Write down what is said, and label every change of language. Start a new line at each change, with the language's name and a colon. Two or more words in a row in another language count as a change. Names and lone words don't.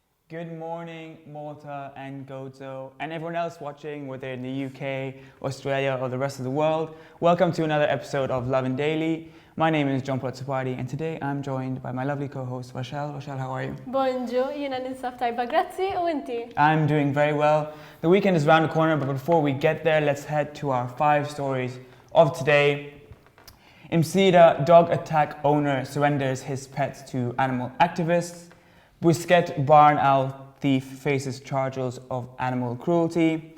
English: Good morning, Malta and Gozo, and everyone else watching, whether in the UK, Australia, or the rest of the world. Welcome to another episode of Lovin Daily. My name is John Sapati, and today I'm joined by my lovely co-host, Rochelle. Rochelle, how are you?
Maltese: Bonjour, jiena ninsab tajba, grazzi, u inti?
English: I'm doing very well. The weekend is around the corner, but before we get there, let's head to our 5 stories of today. MSIDA dog attack owner surrenders his pets to animal activists. BUSKETT barn owl thief faces charges of animal cruelty.